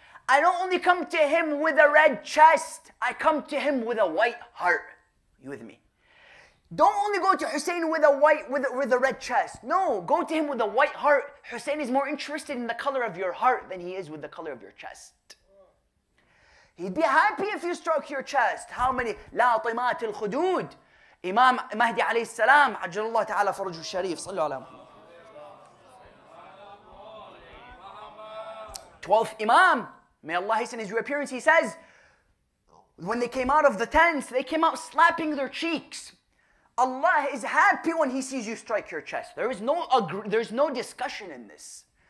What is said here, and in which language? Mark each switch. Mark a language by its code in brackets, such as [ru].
[en] I don't only come to him with a red chest. I come to him with a white heart. You with me? Don't only go to Husayn with a red chest. No, go to him with a white heart. Husayn is more interested in the color of your heart than he is with the color of your chest. He'd be happy if you stroke your chest. How many? [ar] لا طمات الخدود. Imam Mahdi alayhi salam, عجل الله تعالى فرجه الشريف. صلوا على محمد. [en] 12th Imam, may Allah hasten his reappearance, he says, when they came out of the tents, they came out slapping their cheeks. Allah is happy when He sees you strike your chest. There's no discussion in this.